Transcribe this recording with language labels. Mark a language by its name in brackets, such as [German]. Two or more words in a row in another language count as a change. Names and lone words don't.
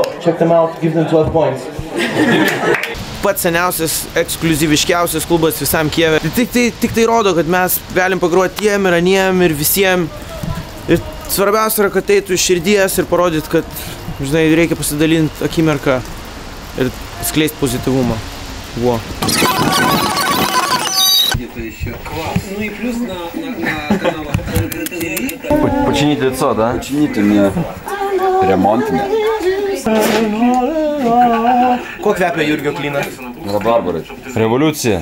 [English] Check them out, give them 12 points. [Lithuanian] Pats seniausias, ekskluziviškiausias klubas visam Kijeve. Tik tai rodo, kad mes galim pagroti tiem ir aniem ir visiem. Ir svarbiausia yra, kad eitų iš širdies ir parodyt, kad, žinai, reikia pasidalinti akimirką ir skleisti pozityvumą. [Russian] Во. Ну и плюс на каналах. Починить лицо, да? Починить мне ремонт. [Lithuanian] Kuo kvepia Jurgio klynas? Rabarbarai. Revoliucija.